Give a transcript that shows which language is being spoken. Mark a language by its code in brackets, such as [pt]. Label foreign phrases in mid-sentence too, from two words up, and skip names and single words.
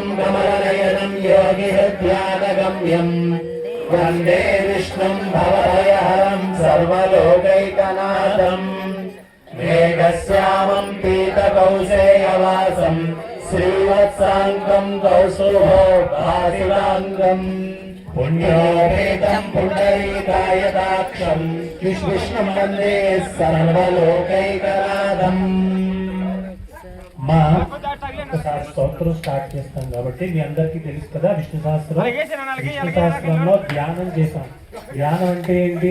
[sa] कमलनयनं योगिहृद्यानगम्यम् वन्दे विष्णुं भवभयहरं सर्वलोकैकनाथम् मेघश्यामं पीतकौशेयवासं श्रीवत्साङ्गं कौस्तुभोभासिताङ्गम् पुण्योपेतं पुण्डरीकायताक्षं विष्णुं वन्दे सर्वलोकैकनाथम् [te] మా ఒకసారి స్తోత్రం స్టార్ట్ చేస్తాం కాబట్టి మీ అందరికీ తెలుసు కదా విష్ణు సహస్రంలో ధ్యానం చేశాం. ధ్యానం అంటే ఏంటి?